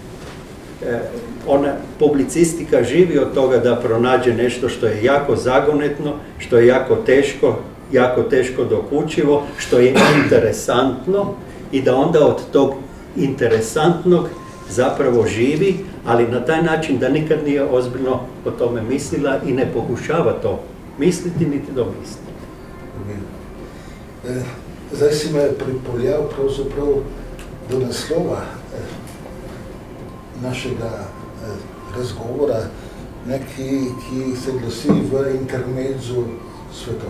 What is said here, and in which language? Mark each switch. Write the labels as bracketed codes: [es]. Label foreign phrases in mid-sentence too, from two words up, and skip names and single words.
[hr] Publicistika živi od toga da pronađe nešto što je jako zagonetno, što je jako teško dokučivo, što je interesantno i da onda od tog interesantnog zapravo živi, ali na taj način da nikad nije ozbiljno o tome mislila i ne pokušava to misliti niti domisliti. [sl] Zdaj si me pripeljal pravzaprav do naslova našega razgovora, ki se glasi v intermezzu svetov.